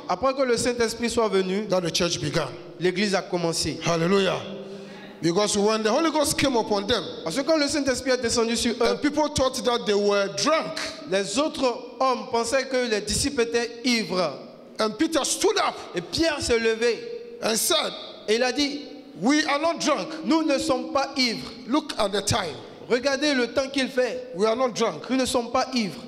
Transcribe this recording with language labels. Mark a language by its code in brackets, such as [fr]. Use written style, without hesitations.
[fr] Après que le Saint-Esprit soit venu, [en] that the church began. [fr] l'Église a commencé. [en] Hallelujah. Because when the Holy Ghost came upon them, [fr] Parce que quand le Saint-Esprit est descendu sur eux, [en] and people thought that they were drunk, [fr] les autres hommes pensaient que les disciples étaient ivres. [en] and Peter stood up [fr] Et Pierre s'est levé [en] and said, [fr] et il a dit, [en] "We are not drunk. [fr] nous ne sommes pas ivres. [en] Look at the time. [fr] Regardez le temps qu'il fait. [en] We are not drunk." [fr] Nous ne sommes pas ivres.